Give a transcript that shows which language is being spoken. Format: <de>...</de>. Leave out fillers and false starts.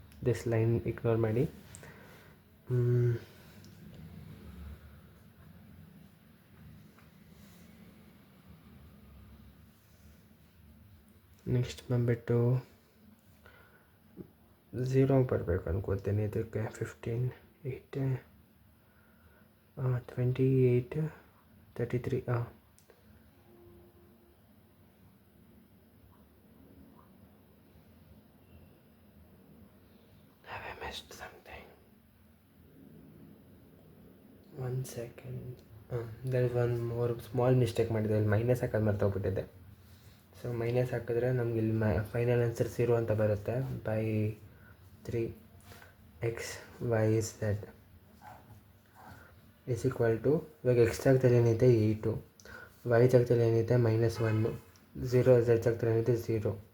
<kn>This line ignore ಮಾಡಿ. Next ಬಂದುಬಿಟ್ಟು 0 ಬರಬೇಕು ಅನ್ಕೋತೀನಿ ಇದಕ್ಕೆ.</kn> <en>15 8 28 33 Have I missed something? 1 second. there is one more small mistake</en> <kn>ಮಾಡಿದೆ, ಇಲ್ಲಿ ಮೈನಸ್ ಹಾಕೋದು ಮರ್ತೋಗ್ಬಿಟ್ಟಿದೆ. ಸೊ ಮೈನಸ್ ಹಾಕಿದ್ರೆ ನಮ್ಗೆ ಇಲ್ಲಿ ಫೈನಲ್ ಆನ್ಸರ್ 0 ಅಂತ ಬರುತ್ತೆ.</kn> <en>by 3 x y z is equal to,</en> <kn>ಇವಾಗ ಎಕ್ಸ್ ಜಾಗದಲ್ಲಿ ಏನಿದೆ 8, ವೈ ಜಾಗದಲ್ಲಿ ಏನಿದೆ -1, 0 z ಜಾಗದಲ್ಲಿ ಏನಿದೆ 0.</kn>